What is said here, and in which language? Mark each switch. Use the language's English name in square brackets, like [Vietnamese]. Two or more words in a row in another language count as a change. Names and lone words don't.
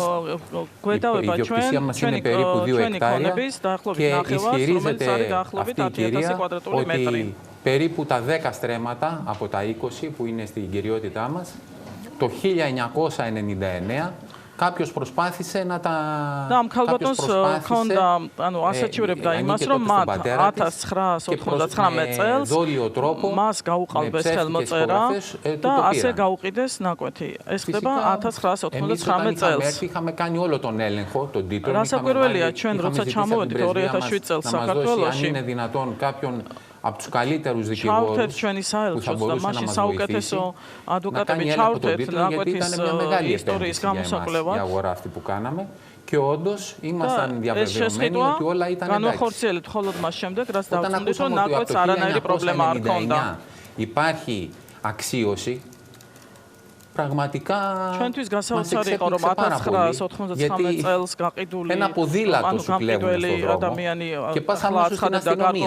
[Greek] Η ιδιοκτησία μας είναι περίπου 2 εκτάρια και ισχυρίζεται αυτή η κυρία ότι περίπου τα 10 στρέμματα από τα 20 που είναι στην κυριότητά μας, το 1999 κάποιος προσπάθησε να τα... [Georgian] და ამ ქალბატონს ქონდა, ანუ ასაჩივრებდა იმას, რომ მათ 1999 წელს მას გაუყალბეს ხელმოწერა და ასე გაუყიდეს ნაკვეთი. ეს ხდება 1999 წელს. [Greek] Είχαμε κάνει όλο τον έλεγχο, τον τίτλο. [Georgian] რასაკვირველია, ჩვენ როცა ჩამოვედით 2007 წელს საქართველოში, [Greek] αν είναι δυνατόν κάποιον από τους καλύτερους δικηγόρους που θα μπορούσε να μας βοηθήσει να κάνει έλεγχο τον τίτλο, γιατί ήταν μια μεγάλη επένδυση για εμάς η αγορά αυτή που κάναμε και όντως ήμασταν διαβεβαιωμένοι ότι όλα ήταν εντάξει. Όταν ακούσαμε ότι από το 1999 υπάρχει αξίωση, πραγματικά μας εξέπληξε πάρα πολύ, γιατί ένα ποδήλατο σου κλέβουν στον δρόμο και πας αμέσως στην αστυνομία.